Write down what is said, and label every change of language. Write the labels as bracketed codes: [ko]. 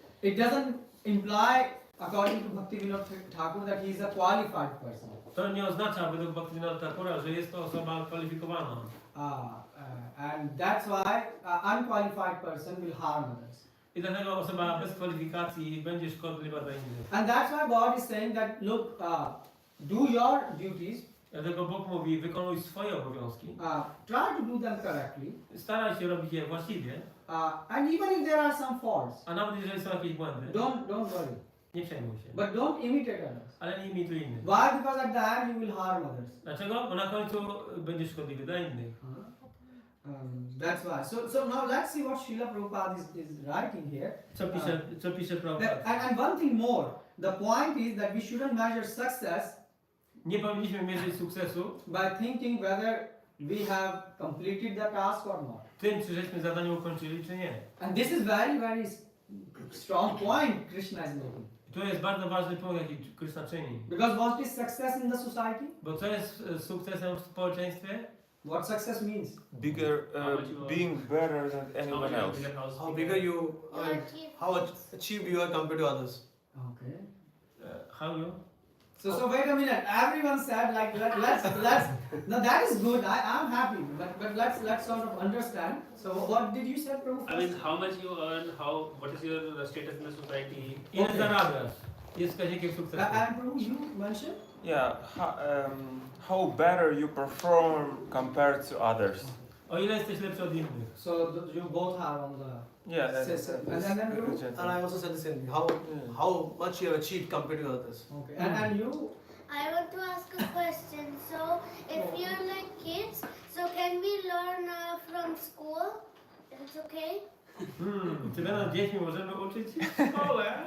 [en] it doesn't imply, according to Bhaktivinoda Thakur, that he is a qualified person. [pl] to nie oznacza według Bhaktivinoda Thakura, że jest to osoba kwalifikowana. [en] And that's why an unqualified person will harm others. [pl] I dlatego osoba bez kwalifikacji będzie szkodliwa dla innych. [en] And that's why God is saying that, look, do your duties, [pl] Dlatego Bóg mówi, wykonuj swoje obowiązki, [en] try to do them correctly, [pl] staraj się robić je właściwie, [en] and even if there are some faults, [pl] a nawet jeżeli są jakieś błędy, [en] don't worry. [pl] nie przejmuj się. [en] But don't imitate others. [pl] Ale nie imituj innych. [en] Why? Because at the end you will harm others. [pl] Dlaczego? Bo na końcu będziesz szkodliwy dla innych. [en] That's why. So now let's see what Srila Prabhupada is writing here. [pl] Co pisze Prabhupada? [en] And one thing more. The point is that we shouldn't measure success [pl] Nie powinniśmy mierzyć sukcesu [en] by thinking whether we have completed the task or not. [pl] tym, czy żeśmy zadanie ukończyli, czy nie. [en] And this is very, very strong point Krishna is making. [pl] Tu jest bardzo ważny punkt, jaki Krishna czyni. [en] Because what is success in the society? [pl] Bo co jest sukcesem w społeczeństwie? [en] What success means? Bigger, being better than anyone else. How bigger you are, how achieved you are compared to others. Okay. How you? So wait a minute. Everyone said like let's. Now that is good. I'm happy. But let's sort of understand. So what did you say, Prabhu? I mean, how much you earn, what is your status in the society? [pl] Ile zarabiasz? Jest wskaźnikiem sukcesu. [en] And Prabhu, you mentioned. Yeah, how better you perform compared to others. [pl] O ile jesteś lepszy od innych. [en] So you both are on the. Yeah, And then Prabhu? And I also said the same thing. How much you have achieved compared to others. Okay. And you? I want to ask a question. So, if you're like kids, so can we learn from school? It's okay? [pl] Czy będą dziećmi możemy uczyć się w szkole?